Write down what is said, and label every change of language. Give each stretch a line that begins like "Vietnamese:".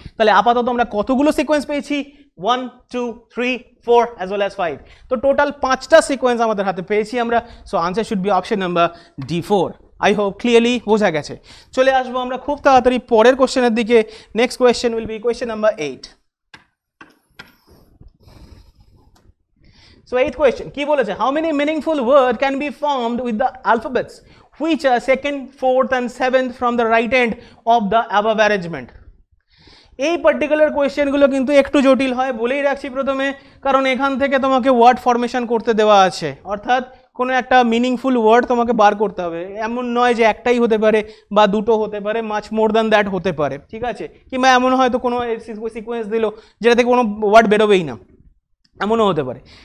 Bangla: তাহলে আপাতত আমরা কতগুলো সিকোয়েন্স পেয়েছি, 1 2 3 4 অ্যাজ ওয়েল অ্যাজ 5, তো টোটাল 5টা সিকোয়েন্স আমাদের হাতে পেয়েছি আমরা,
English: So answer should be option number D4। I hope clearly
Bangla: বোঝা গেছে। চলে আসবো আমরা খুব তাড়াতাড়ি পরের কোশ্চেনের দিকে।
English: Next question will be question number 8। So 8th question,
Bangla: কি বলেছে,
English: how many meaningful word can be formed with the alphabets which are second, fourth and seventh from the right end of the above arrangement?
Bangla: এই particular কোয়েশ্চেনগুলো কিন্তু একটু জটিল হয়, বলেই রাখছি প্রথমে, কারণ এখান থেকে তোমাকে ওয়ার্ড ফরমেশন করতে দেওয়া আছে, অর্থাৎ কোনো একটা মিনিংফুল ওয়ার্ড তোমাকে বার করতে হবে, এমন নয় যে একটাই হতে পারে বা দুটো হতে পারে,
English: much more than that
Bangla: হতে পারে, ঠিক আছে, কিংবা এমন হয়তো কোনো সিকোয়েন্স দিল যেটা থেকে কোনো ওয়ার্ড বেরোবেই না, এমনও হতে পারে।